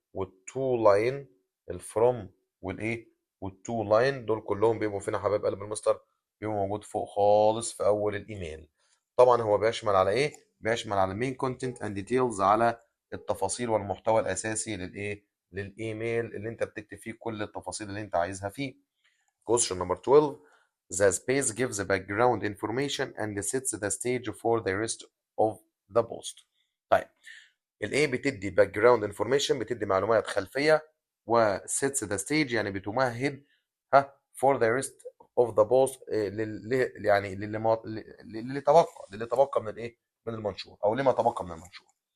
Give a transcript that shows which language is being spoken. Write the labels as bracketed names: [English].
[Arabic] والتو لاين. الفروم والايه؟ والتو لاين دول كلهم بيبقوا فين يا حبايب قلب المستر؟ بيبقوا موجود فوق خالص في اول الايميل. طبعا هو بيشمل على ايه؟ بيشمل على المين كونتنت اند ديتيلز، على التفاصيل والمحتوى الاساسي للايه؟ للايميل اللي انت بتكتب فيه كل التفاصيل اللي انت عايزها فيه. [English] question number 12. The space gives the background information and sets the stage for the rest of the post. [Arabic] طيب الايه بتدي باك جراوند انفورميشن، بتدي معلومات خلفيه، وسيتس ذا ستيج يعني بتمهد فور ذا ريست اوف ذا بوست، يعني للي تبقى من الايه؟ من المنشور، او لما تبقى من المنشور.